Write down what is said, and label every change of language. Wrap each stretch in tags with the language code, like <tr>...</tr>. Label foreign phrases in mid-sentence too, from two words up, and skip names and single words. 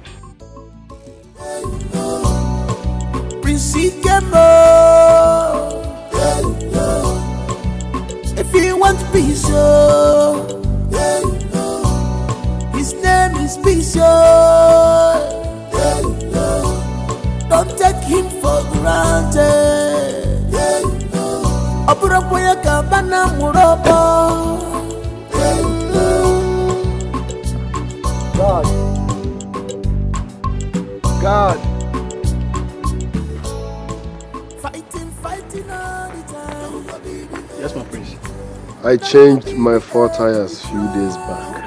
<en>If you want peace, his name is peace. it for granted. Opurapoya kabana murobo. God. Fighting all the time. Yes, my prince. I changed my 4 tires few days back.</en>